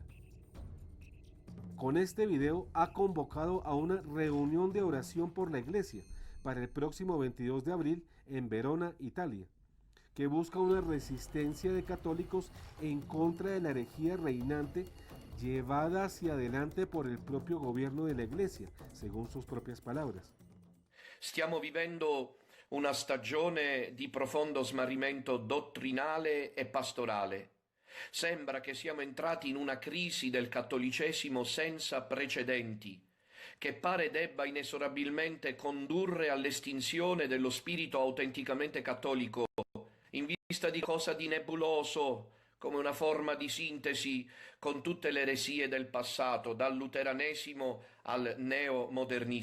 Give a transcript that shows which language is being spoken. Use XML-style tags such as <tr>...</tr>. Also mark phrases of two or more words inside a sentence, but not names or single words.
<es>Con este video ha convocado a una reunión de oración por la Iglesia para el próximo 22 de abril en Verona, Italia, que busca una resistencia de católicos en contra de la herejía reinante llevada hacia adelante por el propio gobierno de la Iglesia, según sus propias palabras.</es> <it>Stiamo vivendo una stagione di profondo smarrimento dottrinale e pastorale. Sembra che siamo entrati in una crisi del cattolicesimo senza precedenti, che pare debba inesorabilmente condurre all'estinzione dello spirito autenticamente cattolico, in vista di cosa di nebuloso, come una forma di sintesi con tutte le eresie del passato, dal luteranesimo al neomodernismo.</it>